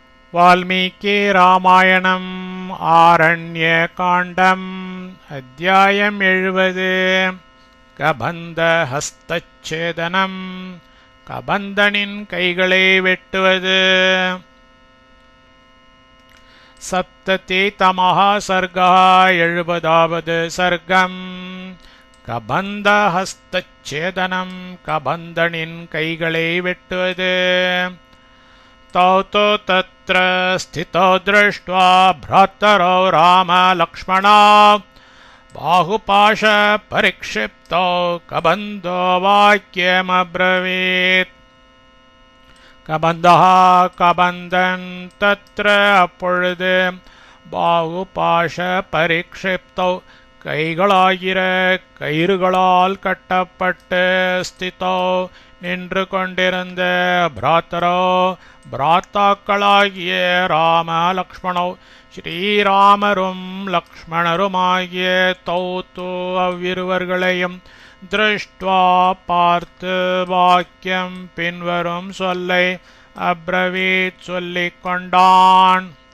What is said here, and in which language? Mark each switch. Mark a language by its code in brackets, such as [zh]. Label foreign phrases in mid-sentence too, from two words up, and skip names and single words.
[ta] வால்மீகி ராமாயணம் ஆரண்ய காண்டம் அத்தியாயம் 70 கபந்த ஹஸ்தச்சேதனம் கபந்தனின் கைகளை வெட்டுவது. [sa] सप्तति तमः सर्गः 70வது சர்க்கம். [ta] கபந்த ஹஸ்தச்சேதனம் கபந்தனின் கைகளை வெட்டுவது. [sa] तौ तत्र स्थितौ दृष्ट्वा भ्रातरौ राम लक्ष्मणौ बाहुपाशपरिक्षिप्तौ कबन्धो वाक्यमब्रवीत्. [ta] கபந்தஹ கபந்தன் தத்ர அப்பொழுது [sa] बाहुपाश परिक्षिप्तौ [ta] கைகளாகிற கயிறுகளால் கட்டப்பட்டு ஸ்திதோ நின்று கொண்டிருந்த பிராத்தரோ பிராத்தாக்களாகிய ராம லக்ஷ்மணோ ஸ்ரீராமரும் லக்ஷ்மணருமாகிய தௌத்து அவ்விருவர்களையும் திருஷ்டுவா பார்த்து வாக்கியம் பின்வரும் சொல்லை அப்ரவீத் சொல்லிக் கொண்டான்.